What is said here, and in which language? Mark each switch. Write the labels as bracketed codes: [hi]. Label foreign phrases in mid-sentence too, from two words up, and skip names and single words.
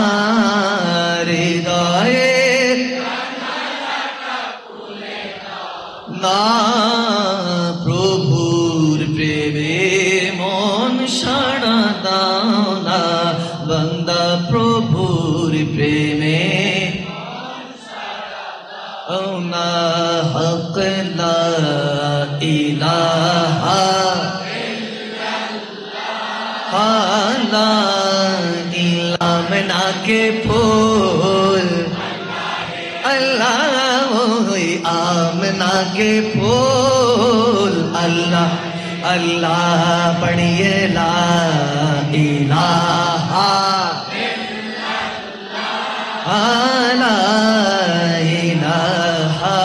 [bn] হৃদয়ের না, প্রভুর প্রেমে মন সাড়া দাও না, বান্দা প্রভুর প্রেমে ও না, হক লা [ur] ইলাহা آمنہ کے پھول، اللہ آمنہ کے پھول، اللہ اللہ پڑھیے [ar] لا الہ لا الہ۔